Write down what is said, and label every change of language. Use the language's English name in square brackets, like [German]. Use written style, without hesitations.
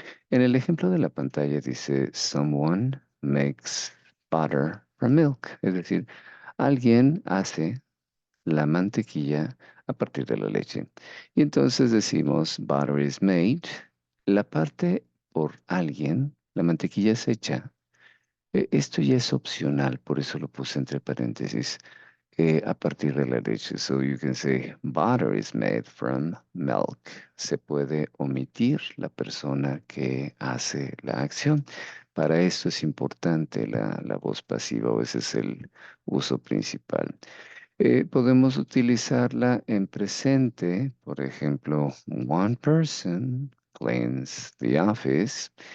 [Spanish] En el ejemplo de la pantalla dice, [English] someone makes butter from milk, [Spanish] es decir, alguien hace la mantequilla a partir de la leche. Y entonces decimos, [English] butter is made, [Spanish] la parte por alguien, la mantequilla es hecha. Esto ya es opcional, por eso lo puse entre paréntesis a partir de la leche. [English] So you can say butter is made from milk. [Spanish] Se puede omitir la persona que hace la acción. Para esto es importante la voz pasiva, o ese es el uso principal. Podemos utilizarla en presente, por ejemplo, [English] one person cleans the office.